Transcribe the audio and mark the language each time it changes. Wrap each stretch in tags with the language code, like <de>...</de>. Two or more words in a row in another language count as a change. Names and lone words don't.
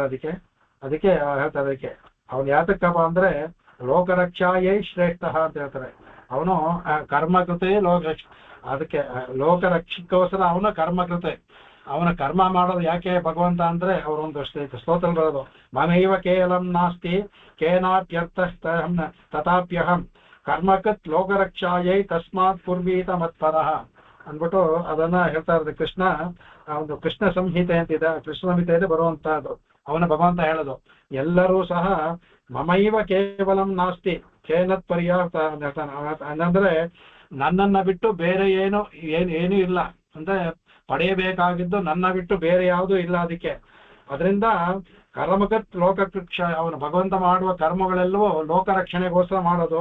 <kn>ಅದಕ್ಕೆ ಹೇಳ್ತಾರೆ, ಅದಕ್ಕೆ ಅವನು ಯಾತಕ್ಕಪ್ಪ ಅಂದ್ರೆ</kn> <sa>ಲೋಕರಕ್ಷಾಯೈ ಶ್ರೇಷ್ಠ</sa> <kn>ಅಂತ ಹೇಳ್ತಾರೆ. ಅವನು ಕರ್ಮಕೃತೆ ಅದಕ್ಕೆ ಲೋಕರಕ್ಷಕ್ಕೋಸ್ಕರ ಅವನ ಕರ್ಮಕೃತೆ. ಅವನ ಕರ್ಮ ಮಾಡೋದು ಯಾಕೆ ಭಗವಂತ ಅಂದ್ರೆ ಅವರೊಂದು ಸ್ತೋತ್ರ ಬರೋದು,</kn> <sa>ಮಮೈವ ಕೇವಲಂ ನಾಸ್ತಿ ಕೇನಾಪ್ಯರ್ಥ ತಥಾಪ್ಯಹಂ ಕರ್ಮಕತ್ ಲೋಕರಕ್ಷಾಯೈ ತಸ್ಮಾತ್ ಕುರ್ವೀತ ಮತ್ಪರಃ</sa> <kn>ಅಂದ್ಬಿಟ್ಟು ಅದನ್ನ ಹೇಳ್ತಾ ಇರೋದು. ಒಂದು ಕೃಷ್ಣ ಸಂಹಿತೆ ಅಂತಿದೆ, ಕೃಷ್ಣ ಸಂಹಿತೆಯಲ್ಲಿ ಬರುವಂತಹದ್ದು. ಅವನ ಭಗವಂತ ಹೇಳೋದು, ಎಲ್ಲರೂ ಸಹ</kn> <sa>ಮಮೈವ ಕೇವಲಂ ನಾಸ್ತಿ ಕೇನತ್ ಪರ್ಯಾಪ್ತ</sa> <kn>ಅಂತ ಹೇಳ್ತಾನೆ. ಅಂದ್ರೆ ನನ್ನನ್ನ ಬಿಟ್ಟು ಬೇರೆ ಏನು ಇಲ್ಲ ಅಂದ್ರೆ ಪಡೆಯಬೇಕಾಗಿದ್ದು ನನ್ನ ಬಿಟ್ಟು ಬೇರೆ ಯಾವುದೂ ಇಲ್ಲ. ಅದರಿಂದ</kn> <sa>ಕರ್ಮಕತ್ ಲೋಕರಕ್ಷ,</sa> <kn>ಅವನು ಭಗವಂತ ಮಾಡುವ ಕರ್ಮಗಳೆಲ್ಲವೂ ಲೋಕರಕ್ಷಣೆಗೋಸ್ಕರ ಮಾಡೋದು.</kn>